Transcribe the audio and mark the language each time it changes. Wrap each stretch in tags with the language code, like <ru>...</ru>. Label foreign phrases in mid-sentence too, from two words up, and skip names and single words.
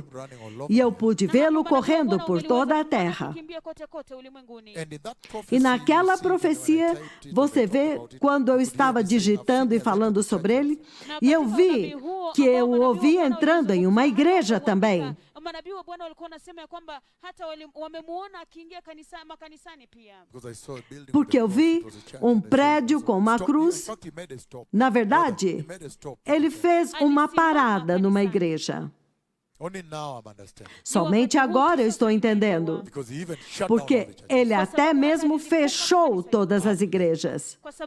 <pt>E eu pude vê-lo correndo por toda a terra. E naquela profecia, você vê, quando eu estava digitando e falando sobre ele, e eu vi que eu o ouvi entrando em uma igreja também.</pt> <sw>manabii wa Bwana walikuwa wanasema kwamba hata wamemuona akiingia makanisani pia.</sw> <pt>Porque eu vi prédio com uma cruz. Na verdade, ele fez uma parada numa igreja. Somente agora eu estou entendendo. Porque ele até mesmo fechou todas as igrejas.</pt>